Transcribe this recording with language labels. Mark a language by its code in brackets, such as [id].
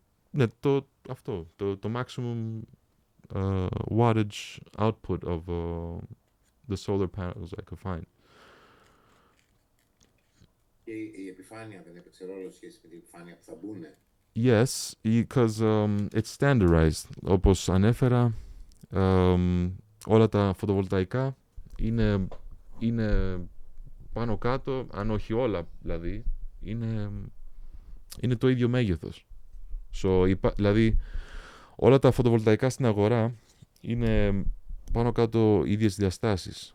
[el] Ναι, το [en] maximum wattage output of the solar panels I could find. [el] Και η επιφάνεια δεν έπαιξε ρόλο σχέση με την επιφάνεια που θα μπουν? [en] Yes, because it's standardized. [el] Όπως ανέφερα, όλα τα φωτοβολταϊκά είναι πάνω κάτω, αν όχι όλα δηλαδή, είναι το ίδιο μέγεθος. Δηλαδή, όλα τα φωτοβολταϊκά στην αγορά είναι πάνω κάτω ίδιες διαστάσεις.